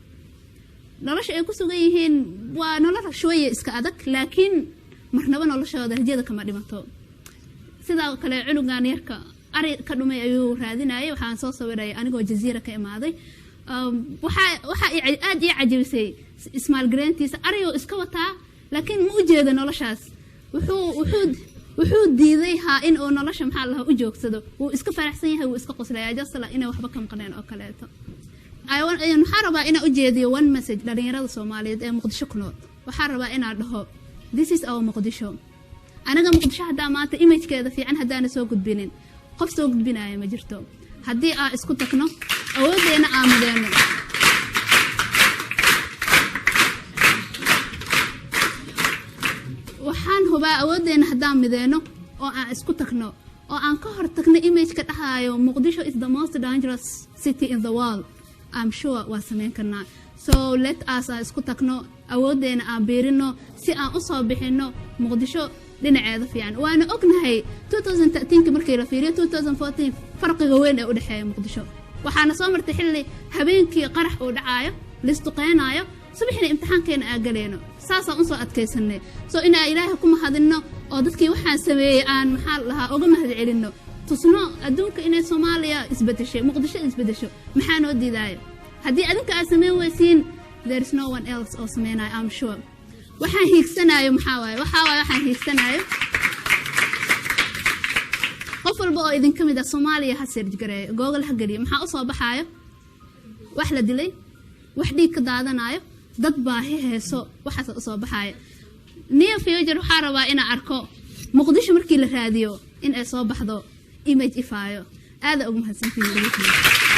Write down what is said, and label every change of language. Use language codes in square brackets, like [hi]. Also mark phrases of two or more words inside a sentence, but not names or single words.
[so] nolosha ay ku sugan yihiin waa nolol shooye iska adag laakiin marnaba noloshooda rajada kama dhimato sidoo kale cunugan yarka ari ka dhumay ayuu raadinayay waxaan soo sawiray anigoo jaziira ka imaaday waxa aad ii cajabisay ismaal grantiisa ariyo iska wataa laakiin ma u jeedo noloshaas wuxuu diiday in uu nolosha maxaa lahaa u joogsado uu iska faraxsan yahay uu iska qoslayaa jasla inay waxba ka maqneen oo kaleeto waxaan rabaa inaan u jeediyo [en] one message [so] dhalinyarada Soomaaliyeed ee Muqdisho ku nool waxaan rabaa inaan dhaho [en] this is our [so] Muqdisho anaga Muqdisho hadaa maanta imagekeeda fiican hadaana soo gudbinin qof soo gudbinaya ma jirto haddii aan isku tagno awoodeena aamudeeno waxaan hubaa awoodeena haddaan mideeno oo aan isku tagno oo aan ka hor tagno image ka dhahayo Muqdisho [en] is the most dangerous city in the world I'm sure [so] waa sameyn karnaa [en] so let us [so] isku tagno awoodeena aan beerino si aan u soo bixino Muqdisho dhinaceeda fiican waana ognahay 2013 markii la fiiriyo 2014 farqiga weyn ee u dhaxeeya Muqdisho waxaana soo martay xilli habeenkii qarax uu dhacayo listuqeenayo subaxina imtixaankeena aan galeeno saasaan u soo adkaysanay soo inaa ilaahay ku mahadino oo dadkii waxaan sameeyay aan maxaa lahaa uga mahad celino tusno adduunka inay Soomaaliya isbedeshay Muqdisho isbedesho maxaa noo diidayo haddii adinka aad sameyn weysiin [en] there is no one else [so] oo sameynay [en] I'm sure [so] waxaan hiigsanayo waxaan hiigsanayo qof walba oo idin kamid ah Soomaaliya ha search gareeyo Google ha galiyo maxaa u soo baxayo wax la dilay wax dhiig ka daadanayo dad baahi heeso waxaas u soo baxayo [en] near future [so] waxaa rabaa inaan arko Muqdisho markii la raadiyo in ay soo baxdo image ifaayo aad ugu mahadsantihiin